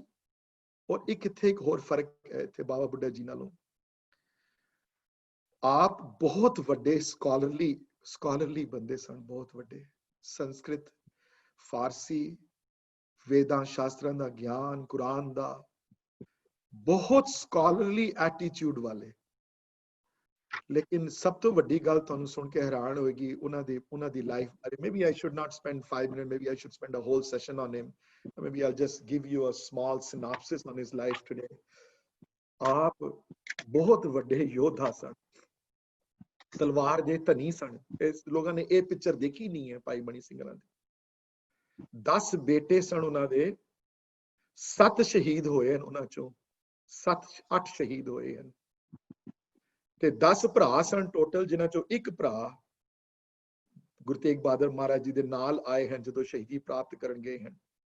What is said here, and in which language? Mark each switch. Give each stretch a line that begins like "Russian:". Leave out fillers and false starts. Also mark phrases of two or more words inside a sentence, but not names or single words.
Punjabi: ਔਰ ਇੱਥੇ ਇੱਕ ਹੋਰ ਫਰਕ ਹੈ ਇੱਥੇ ਬਾਬਾ ਬੁੱਢਾ ਜੀ ਨਾਲੋਂ, ਆਪ ਬਹੁਤ ਵੱਡੇ ਸਕਾਲਰਲੀ ਬੰਦੇ ਸਨ, ਬਹੁਤ ਵੱਡੇ। ਸੰਸਕ੍ਰਿਤ, ਫਾਰਸੀ, ਵੇਦਾਂ ਸ਼ਾਸਤਰਾਂ ਦਾ ਗਿਆਨ, ਕੁਰਾਨ ਦਾ, बहुत
English: scholarly attitude
Punjabi: वाले। ਲੇਕਿਨ ਸਭ ਤੋਂ ਵੱਡੀ ਗੱਲ ਤੁਹਾਨੂੰ ਸੁਣ ਕੇ ਹੈਰਾਨ ਹੋਏਗੀ ਉਨ੍ਹਾਂ ਦੀ ਲਾਈਫ਼ ਬਾਰੇ।
English: Maybe I should not spend 5 minutes, maybe I should spend a whole session on him. Maybe I'll just give you a small synopsis on his life today.
Punjabi: ਆਪ ਬਹੁਤ ਵੱਡੇ ਯੋਧਾ ਸਨ, ਤਲਵਾਰ ਦੇ ਧਨੀ ਸਨ।
Hindi: इस लोगों ने ये पिक्चर देखी नहीं है भाई मनी सिंह दी।
Punjabi: 10 ਬੇਟੇ ਸਨ ਉਨ੍ਹਾਂ ਦੇ, 7 ਸ਼ਹੀਦ ਹੋਏ ਹੈਂ ਉਨ੍ਹਾਂ ਚੋਂ, 7-8 ਸ਼ਹੀਦ ਹੋਏ ਹੈਂ ਤੇ 10 ਭਰਾ ਸਨ ਟੋਟਲ, ਜਿਨ੍ਹਾਂ ਚੋਂ ਇੱਕ ਭਰਾ ਗੁਰੂ ਤੇਗ ਬਹਾਦਰ ਮਹਾਰਾਜ ਜੀ ਦੇ ਨਾਲ ਆਏ ਹੈਂ ਜਦੋਂ ਸ਼ਹੀਦੀ ਪ੍ਰਾਪਤ ਕਰਨ ਗਏ ਹੈਂ।